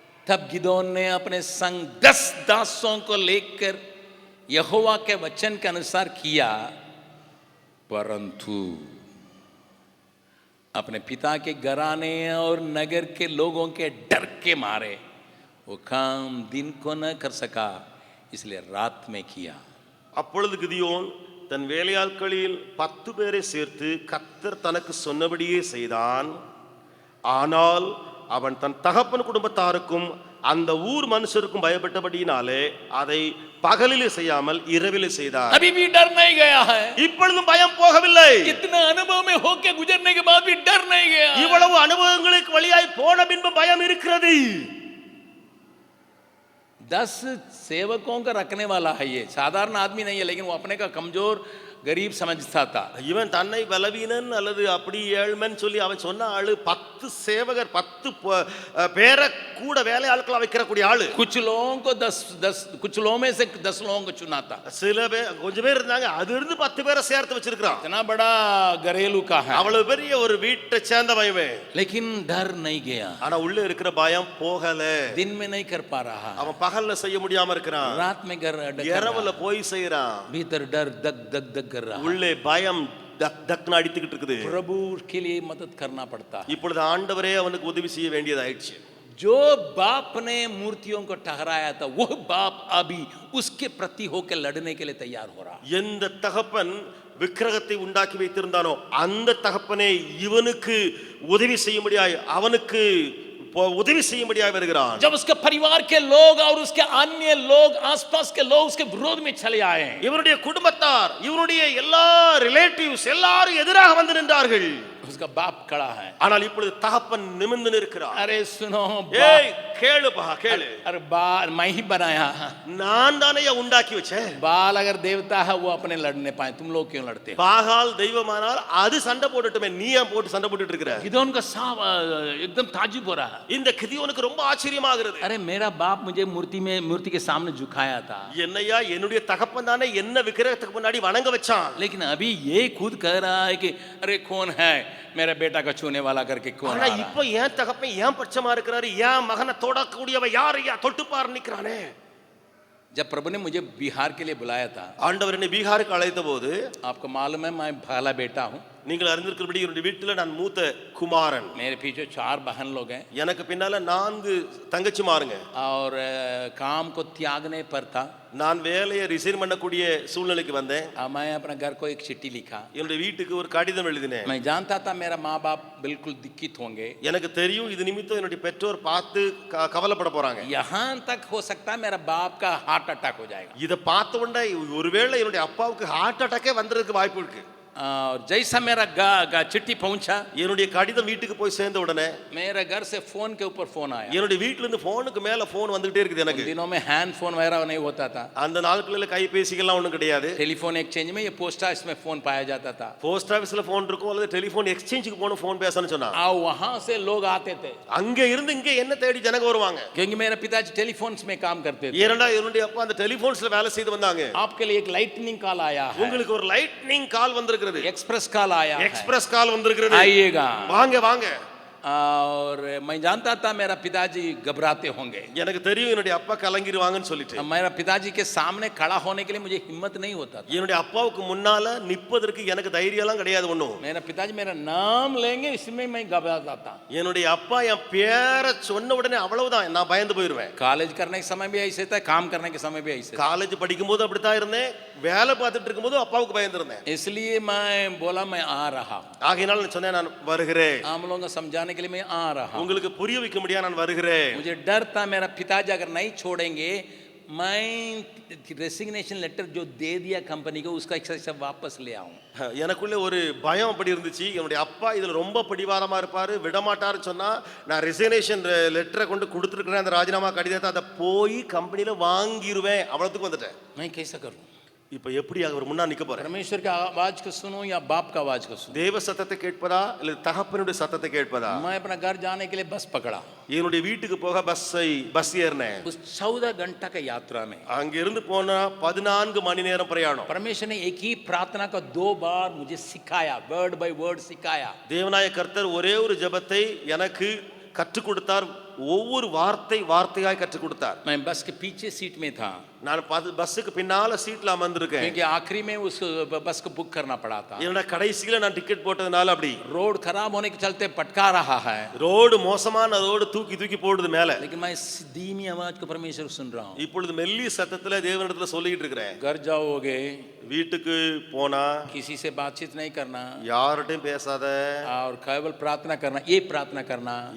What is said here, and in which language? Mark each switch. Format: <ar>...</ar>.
<hi>तब गिदोन ने अपने संग 10 दासों को लेकर यहोवा के वचन के अनुसार किया, परंतु अपने पिता के घराने और नगर के लोगों के डर के मारे वो काम दिन को न कर सका, इसलिए रात में किया.</hi> <ta>அப்பொழுது கிதியோன் தன் வேலையாட்களில் 10 பேரை சேர்த்து கர்த்தர் தனக்கு சொன்னபடியே செய்தான். ஆனால் அவன் தன் தகப்பன் குடும்பத்தாருக்கும் அந்த ஊர் மனுஷருக்கும் பயப்பட்டபடியினாலே அதை பகலிலே செய்யாமல் இரவிலே செய்தார்.</ta> <hi>अभी भी डर नहीं गया है.</hi> <ta>இப்பொழுதும் பயம் போகவில்லை.</ta> <hi>इतना अनुभव में होके गुजरने के बाद भी डर नहीं गया.</hi> <ta>இவ்வளவு அனுபவங்களுக்கு வழியாய் போன பின்பு பயம் இருக்கிறது.</ta> <hi>10 सेवकों का रखने वाला है. ये साधारण आदमी नहीं है, लेकिन वो अपने का कमजोर गरीब समझता था.</hi> <ta>இவன் தன்னை பலவீனன் அல்லது அப்படி ஏழ்மன் சொல்லி அவன் சொன்ன ஆளு 10 சேவகர் 10 பேரை கூட வேலை ஆட்களா வைக்கக்கூடிய ஆளு.</ta> <hi>कुछ लोगों को 10 कुछ लोगों में से 10 लोगों को चुना था.</hi> <ta>சில பேர் கொஞ்சம் பேர் இருந்தாங்க, அது இருந்து 10 பேரை சேர்த்து வச்சிருக்கான்.</ta> <hi>इतना बड़ा घरेलू का है,</hi> <ta>அவ்வளவு பெரிய ஒரு வீட்டை சேர்ந்தவன்.</ta> <hi>लेकिन डर नहीं गया.</hi> <ta>ஆனா உள்ள இருக்கிற பயம் போகல.</ta> <hi>दिन में नहीं कर पा रहा,</hi> <ta>அவன் பகல்ல செய்ய முடியாம இருக்கிறான்,</ta> <hi>रात में कर</hi> <ta>இரவுல போய் செய்யறான்.</ta> <hi>भीतर डर दग दग दग कर रहा.</hi> <ta>உள்ளே பயம் தக் தக்னு அடித்துக்கிட்டு இருக்குது.</ta> <hi>प्रभु के लिए मदद करना पड़ता है.</hi> <ta>இப்பொழுது ஆண்டவரே அவனுக்கு உதவி செய்ய வேண்டியதாயிடுச்சு.</ta> <hi>जो बाप ने मूर्तियों को ठहराया था, वो बाप अभी उसके प्रति होकर लड़ने के लिए तैयार हो रहा.</hi> <ta>எந்த தகப்பன் விக்கிரகத்தை உண்டாக்கி வைத்திருந்தானோ அந்த தகப்பனே இவனுக்கு உதவி செய்யும்படியாய் அவனுக்கு உதவி செய்யும்படியாய் வருகிறான்.</ta> <hi>जब उसके परिवार के लोग और उसके अन्य लोग आसपास के लोग उसके विरोध में चले आए,</hi> <ta>இவனுடைய குடும்பத்தார், இவனுடைய எல்லா ரிலேட்டிவ்ஸ் எல்லாரும் எதிராக வந்து நின்றார்கள்.</ta> <hi>उसका बाप खड़ा है।</hi> <ta>ஆனால் இப்பொழுது தகப்பன் நிமிர்ந்து நிற்கிறார்.</ta> <hi>अरे सुनो</hi> <ta>ஏய் கேளுப்பா கேளு.</ta> <hi>अरे बाल मैं ही बनाया।</hi> <ta>நான் தானே உண்டாக்கி வச்சேன்.</ta> <hi>बाल अगर देवता है वो अपने लड़ने पाए, तुम लोग क्यों लड़ते हो?</hi> <ta>பாகால் தெய்வமானால் அது சண்டை போட்டுட்டுமே, நீ ஏன் போட்டு சண்டை போட்டுட்டு இருக்கிற?</ta> <hi>गिदोन का सांप एकदम ताजुब हो रहा है।</hi> <ta>இந்த கிதியோனுக்கு ரொம்ப ஆச்சரியமாகிறது.</ta> <hi>अरे मेरा बाप मुझे मूर्ति के सामने झुकाया था,</hi> <ta>என்னையா என்னுடைய தகப்பன் தானே என்ன விக்கிரகத்துக்கு முன்னாடி வணங்க வச்சான்.</ta> <hi>लेकिन अभी ये खुद कह रहा है कि अरे कौन है मेरा बेटा का छूने वाला करके कौन</hi> <ta>ஆனா</ta> <hi>आ रहा है?</hi> <ta>இப்போ ஏன் தகப்பன் ஏன் பட்சமா இருக்கிறாரு? ஏன் மகனை தொடக்கூடியவ யார் ஐயா தொட்டுப்பார் நிக்கிறானே?</ta> <hi>जब प्रभु ने मुझे बिहार के लिए बुलाया था,</hi> <ta>ஆண்டவர் என்னை பீகாருக்கு அழைத்த போது,</ta> <hi>आपको मालूम है मैं पहला बेटा हूँ,</hi> <ta>நீங்கள் அறிந்திருக்கிறபடி என்னுடைய வீட்டுல நான் மூத்த குமாரன்.</ta> <hi>मेरे पीछे 4 बहन लोग हैं</hi> <ta>எனக்கு பின்னால 4 தங்கச்சிமாருங்க.</ta> <hi>और काम को त्यागने पर था,</hi> <ta>நான் வேலையை ரிசைன் பண்ணக்கூடிய சூழ்நிலைக்கு வந்தேன்.</ta> <hi>मैं अपने घर को एक चिट्ठी लिखा।</hi> <ta>என்னுடைய வீட்டுக்கு ஒரு கடிதம் எழுதினேன்.</ta> <hi>मैं जानता था मेरा माँ बाप बिल्कुल दिक्कित होंगे,</hi> <ta>எனக்கு தெரியும் இது நிமித்தம் என்னுடைய பெற்றோர் பார்த்து கவலைப்பட போறாங்க.</ta> <hi>यहाँ तक हो सकता है मेरा बाप का हार्ट अटैक हो जाएगा।</hi> <ta>இத பார்த்த உடனே ஒருவேளை என்னுடைய அப்பாவுக்கு ஹார்ட் அட்டாக்கே வந்திருக்க வாய்ப்பு இருக்கு.</ta> <hi>और जैसा मेरा चिट्ठी पहुंचा,</hi> <ta>என்னுடைய கடிதம் வீட்டுக்கு போய் சேர்ந்த உடனே</ta> <hi>मेरे घर से फोन के ऊपर फोन आया।</hi> <ta>என்னுடைய வீட்ல இருந்து போனுக்கு மேல போன் வந்துட்டே இருக்குது எனக்கு.</ta> <hi>उन दिनों में हैंड फोन वगैरह नहीं होता था,</hi> <ta>அந்த நாட்களில கைபேசிகள்லாம் ஒண்ணும் கிடையாது.</ta> <hi>टेलीफोन एक्सचेंज में ये पोस्ट ऑफिस में फोन पाया जाता था,</hi> <ta>போஸ்ட் ஆபீஸ்ல போன் இருக்கும் அல்லது டெலிபோன் எக்ஸ்சேஞ்சுக்கு போன போன் பேசணும்னு சொன்னா</ta> <hi>और वहां से लोग आते थे,</hi> <ta>அங்க இருந்து இங்க என்ன தேடி ஜனங்க வருவாங்க.</ta> <hi>क्योंकि मेरे पिताजी टेलीफोन्स में काम करते थे।</hi> <ta>ஏனடா என்னுடைய அப்பா அந்த டெலிபோன்ஸ்ல வேலை செய்து வந்தாங்க.</ta> <hi>आपके लिए एक लाइटनिंग कॉल आया है,</hi> <ta>உங்களுக்கு ஒரு லைட்னிங் கால் வந்திருக்கிறது.</ta> <hi>एक्सप्रेस कॉल आया है,</hi> <ta>எக்ஸ்பிரஸ் கால் வந்திருக்கிறது.</ta> <hi>आइएगा।</hi> <ta>வாங்க வாங்க.</ta> <hi>और मैं जानता था मेरा पिताजी घबराते होंगे,</hi> <ta>எனக்கு தெரியும் என்னுடைய அப்பா கலங்கிடுவாங்கன்னு சொல்லிட்டு.</ta> <hi>मेरा पिताजी के सामने खड़ा होने के लिए मुझे हिम्मत नहीं होता था।</hi> <ta>என்னுடைய அப்பாவுக்கு முன்னால நிப்பதற்கு எனக்கு தைரியம்லாம் கிடையாது ஒண்ணும்.</ta> <hi>मेरा पिताजी मेरा नाम लेंगे इसमें मैं घबराता था।</hi> <ta>என்னுடைய அப்பா என் பேரை சொன்ன உடனே அவ்வளவுதான் நான் பயந்து போயிருவேன்.</ta> <hi>कॉलेज करने के समय भी ऐसे था, काम करने के समय भी ऐसे था।</hi> <ta>காலேஜ் படிக்கும்போது அப்படித்தான் இருந்தேன், வேலை பார்த்துட்டு இருக்கும்போது அப்பாவுக்கு பயந்துருந்தேன்.</ta> <hi>इसलिए मैं बोला मैं आ रहा हूँ,</hi> <ta>ஆகையினால நான் சொன்னேன் நான் வருகிறேன்.</ta> <hi>आप लोगों को समझाने के लिए मैं आ रहा हूँ।</hi> <ta>உங்களுக்கு புரிய வைக்க முடியா நான் வருகிறேன்.</ta> <hi>मुझे डर था मेरा पिताजी अगर नहीं छोड़ेंगे, मैं रेसिग्नेशन लेटर जो दे दिया कंपनी को उसका एक वापस ले आऊं।</hi> <ta>எனக்குள்ள ஒரு பயம் அப்படி இருந்துச்சு. என்னுடைய அப்பா இதுல ரொம்ப பிடிவாதமா இருப்பாரு, விட மாட்டாருன்னு சொன்னா நான் ரெசிக்னேஷன் லெட்டரை கொண்டு கொடுத்துருக்கிறேன், அந்த ராஜினாமா கடிதத்தை அதை போய் கம்பெனில வாங்கிடுவேன், அவ்வளவுக்கு வந்துட்டேன்.</ta> <hi>मैं कैसा करूं?</hi> <ta>இப்போ எப்படி அவர் முன்னா நிக்க போறேன்?</ta> <hi>परमेश्वर की आवाज को सुनूं या बाप का आवाज को सुनूं?</hi> <ta>தேவ சத்தத்தை கேட்பதா இல்ல தகப்பனுடைய சத்தத்தை கேட்பதா?</ta> <hi>मैं अपना घर जाने के लिए बस पकड़ा,</hi> <ta>என்னுடைய வீட்டுக்கு போக பஸ் ஏறினேன்.</ta> <hi>उस 14 घंटा का यात्रा में</hi> <ta>அங்க இருந்து போனா 14 மணி நேரம் பிரயாணம்.</ta> <hi>परमेश्वर ने एक ही प्रार्थना को 2 बार मुझे सिखाया,</hi> <en>word by word</en> <hi>सिखाया।</hi> <ta>தேவனாய கர்த்தர் ஒரே ஒரு ஜெபத்தை எனக்கு கற்றுக் கொடுத்தார், ஒவ்வொரு வார்த்தையாய் கற்றுக் கொடுத்தார்.</ta> <hi>मैं बस के पीछे सीट में था,</hi> <ta>நான் பஸ்ஸுக்கு பின்னால சீட்ல அமர்ந்திருக்கேன்.</ta> <hi>क्योंकि आखिरी में उस बस को बुक करना पड़ा था।</hi> <ta>என்னோட கடைசியில நான் டிக்கெட் போட்டதுனால அப்படி</ta> <hi>रोड खराब होने के चलते पटका रहा है,</hi> <ta>ரோடு மோசமான ரோடு தூக்கி தூக்கி போடுது மேல.</ta> <hi>लेकिन मैं धीमी आवाज को परमेश्वर सुन रहा हूँ।</hi> <ta>இப்பொழுது மெல்லி சத்தத்துல தேவனிடத்துல சொல்லிட்டு இருக்கிறேன்.</ta> <hi>घर जाओगे,</hi> <ta>வீட்டுக்கு போனா</ta> <hi>किसी से बातचीत नहीं करना</hi> <ta>யார்கிட்டயும் பேசாத,</ta> <hi>और केवल प्रार्थना करना, ये प्रार्थना करना</hi>